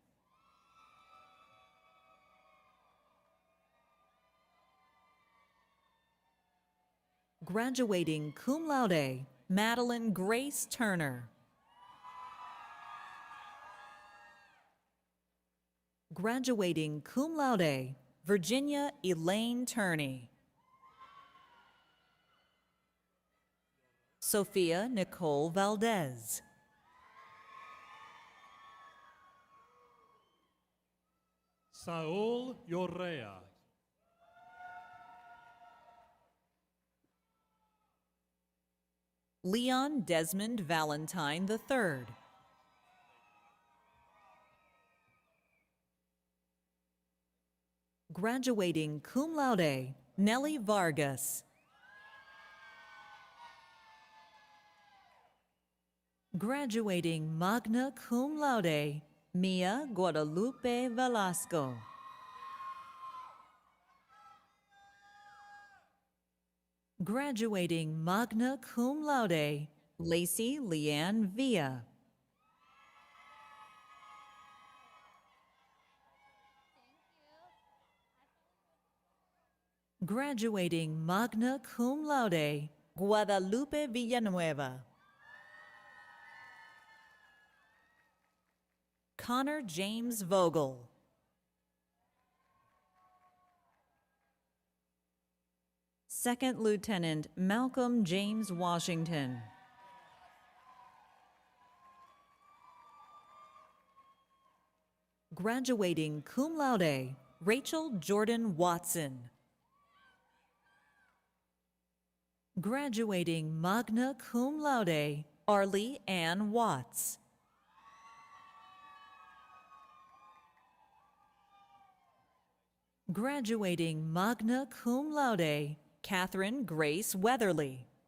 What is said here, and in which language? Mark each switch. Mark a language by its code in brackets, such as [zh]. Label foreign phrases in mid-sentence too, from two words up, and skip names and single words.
[en] Graduating [la] cum laude, [en] Madeline Grace Turner. Graduating [la] cum laude, [en] Virginia Elaine Turney. Sophia Nicole Valdez. Saul Yorrea. Leon Desmond Valentine III. Graduating [la] cum laude, [en] Nellie Vargas. Graduating [la] magna cum laude, [en] Mia Guadalupe Velasco. Graduating [la] magna cum laude, [en] Lacey Leanne Villa. Graduating [la] magna cum laude, [en] Guadalupe Villanueva. Connor James Vogel. Second Lieutenant Malcolm James Washington. Graduating [la] cum laude, [en] Rachel Jordan Watson. Graduating [la] magna cum laude, [en] Arlie Ann Watts. Graduating [la] magna cum laude, [en] Catherine Grace Weatherly.